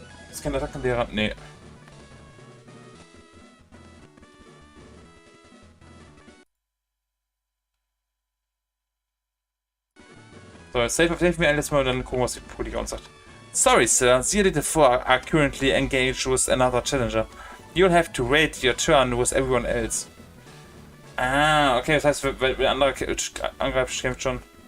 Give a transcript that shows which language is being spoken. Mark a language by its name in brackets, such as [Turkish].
[German] Ist kein Attackenlehrer? Nee. So, [English] save [German] mir alles mal und dann gucken, was die Politik uns sagt. [English] Sorry, sir. The elite four are currently engaged with another challenger. You'll have to wait your turn with everyone else. [German] Ah, okay, das heißt, weil der andere angreift, kämpft schon.